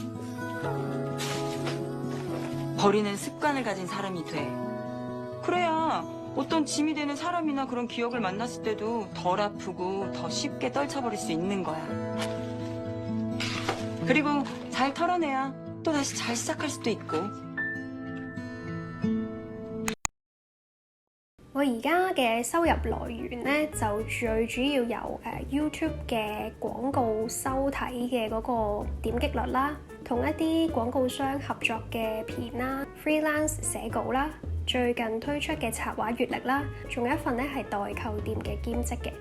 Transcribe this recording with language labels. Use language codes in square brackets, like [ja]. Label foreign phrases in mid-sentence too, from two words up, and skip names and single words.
[ko] 버리는 습관을 가진 사람이 돼. 그래야 어떤 짐이 되는 사람이나 그런 기억을 만났을 때도 덜 아프고 더 쉽게 떨쳐버릴 수 있는 거야. 그리고 잘 털어내야 또 다시 잘 시작할 수도 있고. [yue] 我而家嘅收入來源呢，就最主要由YouTube 嘅廣告收睇嘅嗰個點擊率啦，同一啲廣告商合作嘅片啦 ，freelance 寫稿啦，最近推出嘅插畫月曆啦，仲有一份呢係代購店嘅兼職嘅。